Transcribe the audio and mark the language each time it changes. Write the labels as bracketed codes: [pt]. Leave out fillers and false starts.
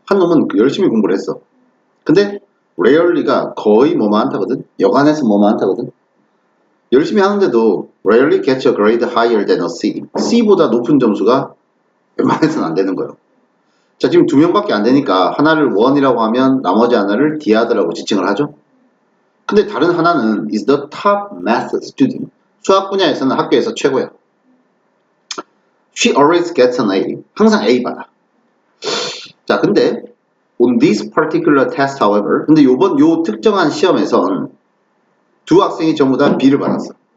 [ko] 한 놈은 열심히 공부를 했어. 근데 rarely가 거의 뭐만 한다거든. 여간해서 뭐만 한다거든. 열심히 하는데도 [en] rarely gets a grade higher than a C. [ko] C보다 높은 점수가 웬만해서는 안 되는 거예요. 자, 지금 두 명밖에 안 되니까 하나를 1이라고 하면 나머지 하나를 D하더라고 지칭을 하죠. 근데 다른 하나는 [en] is the top math student. [ko] 수학 분야에서는 학교에서 최고야. [en] She always gets an A. [ko] 항상 A 받아. 자, 근데 [en] on this particular test, however, [ko] 근데 요 특정한 시험에선 두 학생이 전부 다 B를 받았어.